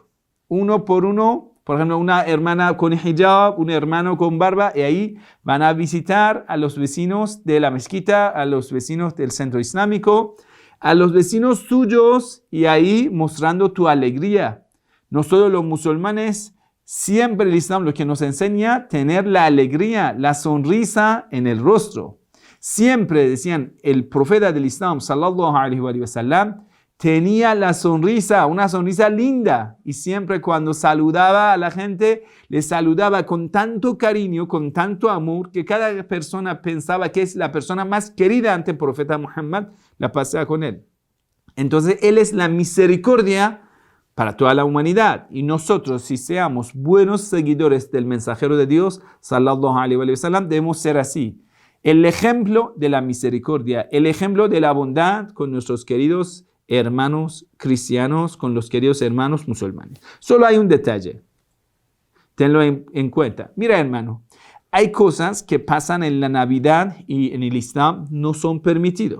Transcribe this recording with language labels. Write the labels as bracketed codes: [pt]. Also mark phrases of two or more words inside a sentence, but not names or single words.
[es] Uno por uno, por ejemplo, una hermana con hijab, un hermano con barba, y ahí van a visitar a los vecinos de la mezquita, a los vecinos del centro islámico, a los vecinos suyos, y ahí mostrando tu alegría. Nosotros los musulmanes, siempre el Islam lo que nos enseña, tener la alegría, la sonrisa en el rostro. Siempre decían, el profeta del Islam, [ar] صلى الله عليه وسلم, [es] tenía la sonrisa, una sonrisa linda. Y siempre cuando saludaba a la gente, le saludaba con tanto cariño, con tanto amor, que cada persona pensaba que es la persona más querida ante el profeta Muhammad, la pasaba con él. Entonces, él es la misericordia para toda la humanidad. Y nosotros, si seamos buenos seguidores del mensajero de Dios, [ar] صلى الله عليه وسلم, [es] debemos ser así. El ejemplo de la misericordia, el ejemplo de la bondad con nuestros queridos hermanos cristianos, con los queridos hermanos musulmanes. Solo hay un detalle, tenlo en cuenta. Mira, hermano, hay cosas que pasan en la Navidad y en el Islam no son permitidos.